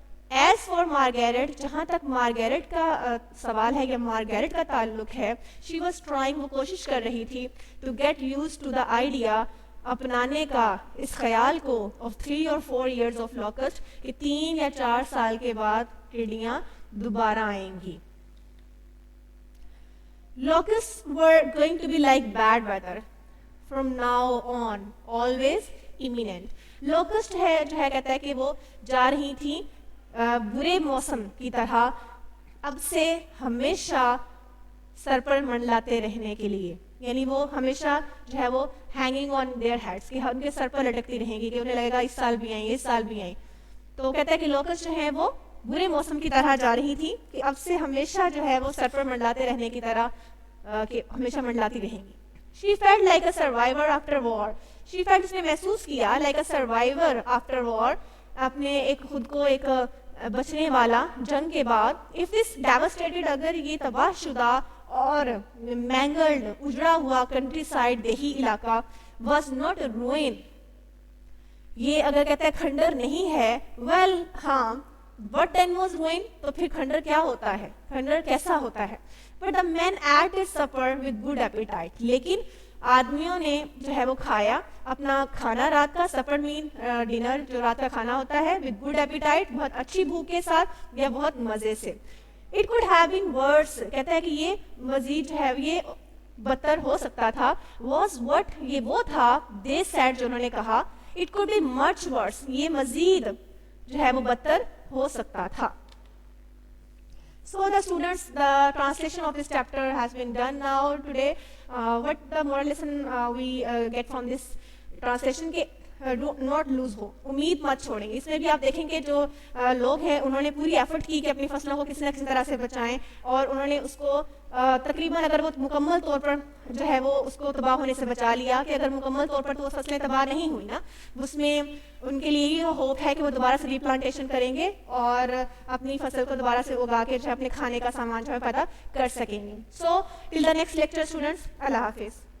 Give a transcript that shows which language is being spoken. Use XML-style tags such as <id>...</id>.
<en>as far Margaret</en> <ur>جہاں تک Margaret کا سوال ہے یا مارگریٹ کا تعلق ہے,</ur> <en>she was trying</en> <ur>وہ کوشش کر رہی تھی</ur> <en>to get use to the idea</en> <ur>اپنانے کا اس خیال کو</ur> <en>of 3 or 4 years of locust</en> <ur>کہ 3 یا 4 سال کے بعد ٹڈیاں دوبارہ آئیں گی.</ur> <en>Locusts were going to be like bad weather from now on, always imminent.</en> <ur>Locust ہے جو ہے کہتا ہے کہ وہ جا رہی تھیں برے موسم کی طرح اب سے ہمیشہ سر پر منڈلاتے رہنے کے لیے, یعنی وہ ہمیشہ جو ہے وہ</ur> <en>hanging on their heads</en> <ur>کہ ان کے سر پر لٹکتی رہیں گی کہ انہیں لگے گا اس سال بھی آئیں اس سال بھی آئیں. تو کہتا ہے کہ لوکسٹ جو ہے وہ برے موسم کی طرح جا رہی تھی کہ اب سے ہمیشہ جو ہے وہ سر پر منڈلاتے رہنے کی طرح کہ ہمیشہ منڈلاتی رہیں گی.</ur> <en>She felt like a survivor after war. She felt</en> <ur>اس نے محسوس کیا</ur> <en>like a survivor after war</en> <ur>اپنے ایک خود کو ایک بچنے والا جنگ کے بعد.</ur> <en>If this devastated</en> <ur>اگر یہ تباہ شدہ اور مینگلڈ اجڑا ہوا کنٹری سائڈ دیہی علاقہ</ur> <en>was not ruin</en> <ur>یہ اگر کہتا ہے کھنڈر نہیں ہے well ہاں</ur> <en>but then was ruin</en> <ur>تو پھر کھنڈر کیا ہوتا ہے, کھنڈر کیسا ہوتا ہے.</ur> <en>But the men ate their supper with good appetite</en> <ur>لیکن آدمیوں نے جو ہے وہ کھایا اپنا کھانا رات کا, سپر مین ڈنر جو رات کا کھانا ہوتا ہے,</ur> <en>with good appetite</en> <ur>بہت اچھی بھوک کے ساتھ یا بہت مزے سے.</ur> <en>It could have been worse</en> <ur>کہتا ہے کہ یہ مزید جو ہے یہ بدتر ہو سکتا تھا.</ur> <en>Was what</en> <ur>یہ وہ تھا</ur> <en>they said</en> <ur>جو انہوں نے کہا.</ur> <en>It could be much worse</en> <ur>یہ مزید جو ہے وہ بدتر ہو سکتا تھا.</ur> <en>So the students, the translation of this chapter has been done now today. What the moral lesson we get from this translation کہ do not lose hope,</en> <ur>امید مت چھوڑیں. اس میں بھی آپ دیکھیں کہ جو لوگ ہیں انہوں نے پوری ایفرٹ کی کہ اپنی فصلوں کو کسی نہ کسی طرح سے بچائیں اور انہوں نے اس کو تقریباً اگر وہ مکمل طور پر جو ہے وہ اس کو تباہ ہونے سے بچا لیا کہ اگر مکمل طور پر تو وہ فصلیں تباہ نہیں ہوئی نا, اس میں ان کے لیے یہ ہوپ ہے کہ وہ دوبارہ سے ریپلانٹیشن کریں گے اور اپنی فصل کو دوبارہ سے اگا کے جو ہے اپنے کھانے کا سامان جو ہے پیدا کر سکیں گے.</ur> <en>so till the next lecture students,</en> <ur>اللہ حافظ.</ur>